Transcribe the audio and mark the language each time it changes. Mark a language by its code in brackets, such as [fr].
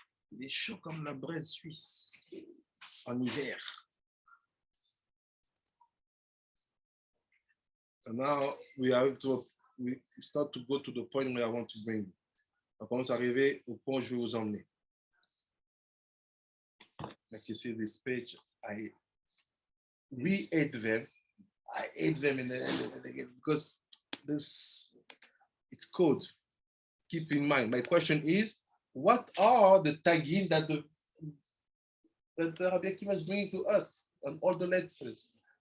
[fr] Il est chaud comme la braise suisse en hiver. [en] So now we start to go to the point where I want to bring you. [fr] On commence à arriver au point où je vais vous emmener. [en] Like you see this page, we hate them. I hate them because it's code. Keep in mind. My question is, what are the tagging that the Rabbi Akiva is bringing to us on all the letters?